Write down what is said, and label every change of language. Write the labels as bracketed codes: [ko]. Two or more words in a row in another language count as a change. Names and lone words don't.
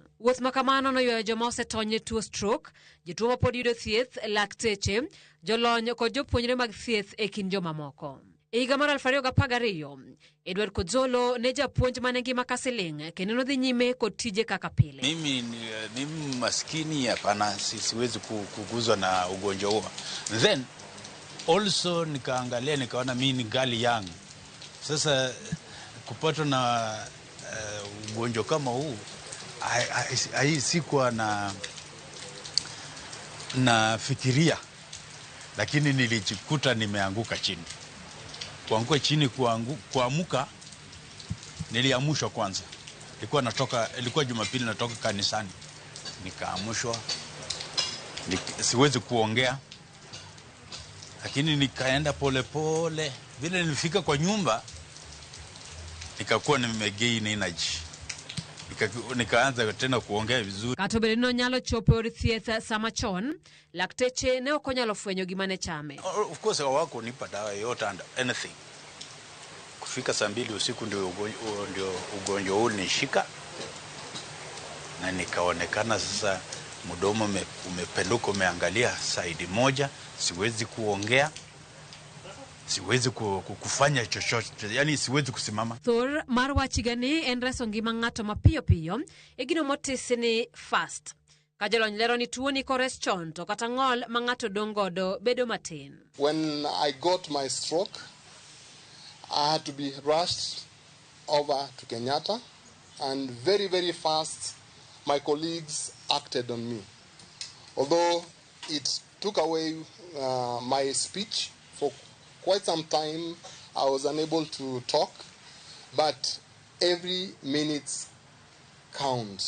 [luo] Wuoth ma kamano noywayo joma osetony ne tuo stroke, jotuo mapod yudo thieth, lakteche, jolony kod jopuonjre mag thieth e kind joma moko. E higa mar 2012, Edward Kozolo ne japuonj mane ngima kasiling kendo nodhi nyime kod tije kaka pile. [sw] Mimi ni maskini, hapana, siwezi kuguzwa na ugonjwa huo. [en] Then also [sw] nikaangalia nikaona mimi ni gali young. Sasa kupatwa na ugonjwa kama huu sikuwa na fikiria, lakini nilijikuta nimeanguka chini. Kuanguka chini, kuamuka niliamushwa kwanza. Ilikuwa Jumapili natoka kanisani. Nikaamushwa. Siwezi kuongea. Lakini nikaenda pole pole. Vile nilifika kwa nyumba, nikakuwa [en] nimegain energy. [sw] Nikaanza tena kuongea vizuri. [luo] Katobelino nyalo chopo od thieth samachon, lakteche ne okonyalo fwenyo gima ne chame. [en] Of course [sw] hawako nipa dawa yote [en] and anything. [sw] Kufika saa 2 usiku ndio ugonjwa huu nishika, na nikaonekana sasa mdomo umependuka, umeangalia side moja, siwezi kuongea, siwezi kufanya chochote, yani siwezi kusimama. [luo] Thor marwachigani en reso ngima ng'ato mapiyo piyo e gino motisni fast. Kajalony lero ni tuo ni kores chon to kata ng'ol ma ng'ato dong godo bedo matin. [en] When I got my stroke, I had to be rushed over to Kenyatta, and very, very fast my colleagues acted on me. Although it took away my speech for quite some time, I was unable to talk, but every minute counts.